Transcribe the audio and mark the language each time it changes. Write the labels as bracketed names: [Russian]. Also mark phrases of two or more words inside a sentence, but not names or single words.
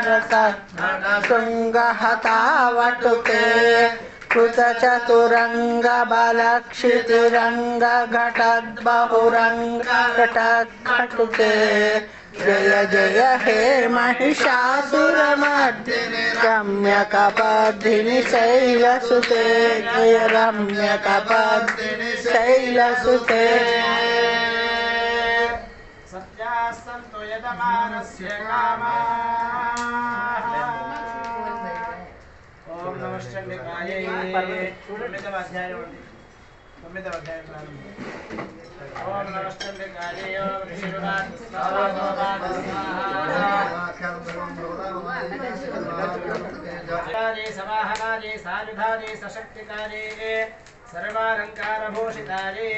[Sanskrit] शृङ्गहतावटुके कृतचतुरङ्ग बलक्षितिरङ्ग घटद्बहुरङ्ग घटत्कटुके जय जय हे महिषासुरमर्दिनि रम्यकपर्दिनि शैलसुते जय रम्यकपर्दिनि शैलसुते सत्याः सन्तु यजमानस्य कामाः. ఓం నమః శివాయ. [Telugu] 9వ అధ్యాయం ప్రారంభం. [Sanskrit] ఓం నమః శివాయ. ఓం ఋషిరువాచ స్వాహా సవాహనారే సాయుధారే సశక్తికారే సర్వాలంకారభూషితారే